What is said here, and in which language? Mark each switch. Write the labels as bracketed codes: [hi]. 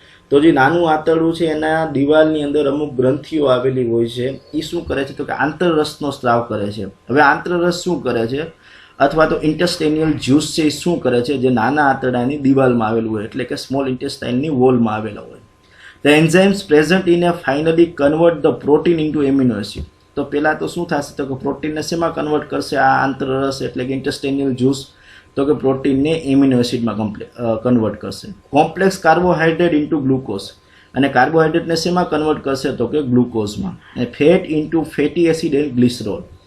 [gu] તો જે નાનું આંતરડું છે એના દિવાલની અંદર અમુક ગ્રંથિઓ આવેલી હોય છે. એ શું કરે છે તો કે આંતરરસનો સ્ત્રાવ કરે છે. હવે આંતરરસ શું કરે છે અથવા તો ઇન્ટેસ્ટેનિયલ જ્યુસ છે એ શું કરે છે? જે નાના આંતરડાની દિવાલમાં આવેલું હોય એટલે કે સ્મોલ ઇન્ટેસ્ટાઇનની વોલમાં આવેલા હોય. [en] The enzymes present in a finally convert the protein into amino acid. [gu] તો પહેલાં તો શું થશે તો કે પ્રોટીનને શેમાં કન્વર્ટ કરશે આ આંતરરસ એટલે કે ઇન્ટેસ્ટેનિયલ જ્યુસ? તો કે પ્રોટીનને એમિનો એસિડમાં કન્વર્ટ કરશે. [en] Complex carbohydrate into glucose. [gu] અને કાર્બોહાઈડ્રેટને શેમાં કન્વર્ટ કરશે તો કે ગ્લુકોઝમાં. અને [en] Fat into fatty acid and glycerol.